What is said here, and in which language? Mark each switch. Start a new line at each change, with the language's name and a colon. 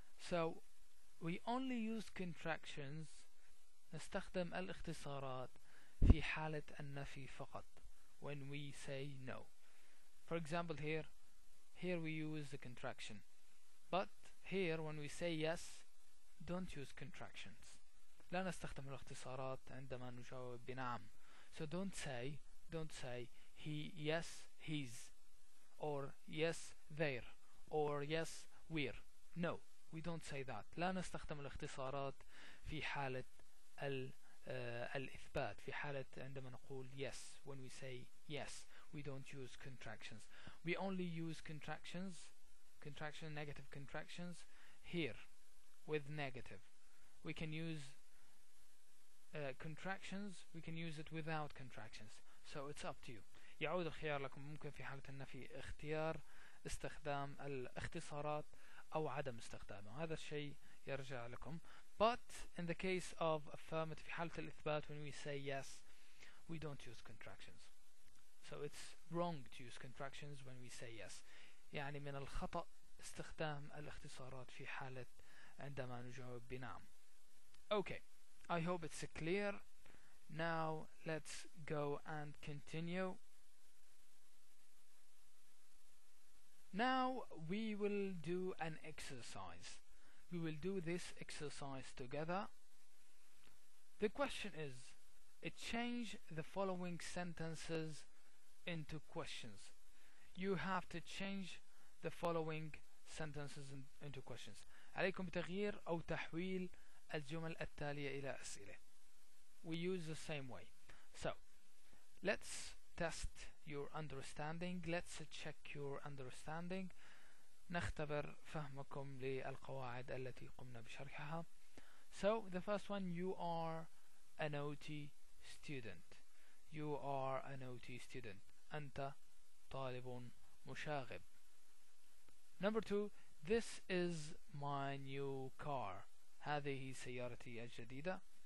English: So we only use contractions،
Arabic: نستخدم الاختصارات في حالة النفي فقط،
English: when we say no. For example, here we use the contraction, but here when we say yes, don't use contractions.
Arabic: لا نستخدم الاختصارات عندما نجاوب بنعم.
English: So don't say he, yes, his, or yes, there, or yes, we're. No, we don't say that.
Arabic: لا نستخدم الاختصارات في حالة الإثبات، في حالة عندما نقول yes.
English: When we say yes, we don't use contractions. We only use negative contractions here with negative. We can use contractions, we can use it without contractions. So it's up to you.
Arabic: يعود الخيار لكم. ممكن في حالة النفي اختيار استخدام الاختصارات أو عدم استخدامه، هذا الشيء يرجع لكم.
English: But in the case of affirmative،
Arabic: في حالة الإثبات
English: when we say yes, we don't use contractions. So it's wrong to use contractions when we say yes.
Arabic: يعني من الخطأ استخدام الاختصارات في حالة عندما نجاوب بنعم.
English: Okay, I hope it's clear. Now let's go and continue. Now we will do an exercise. We will do this exercise together. The question is, change the following sentences into questions. You have to change the following sentences into questions.
Arabic: عليكم بتغيير أو تحويل الجمل التالية إلى أسئلة.
English: We use the same way. So let's test your understanding. Let's check your understanding.
Arabic: نختبر فهمكم للقواعد التي قمنا بشرحها.
English: So the first one, you are a naughty student. You are a naughty student.
Arabic: أنت طالب مشاغب.
English: Number two, this is my new car.
Arabic: هذه سيارتي الجديدة.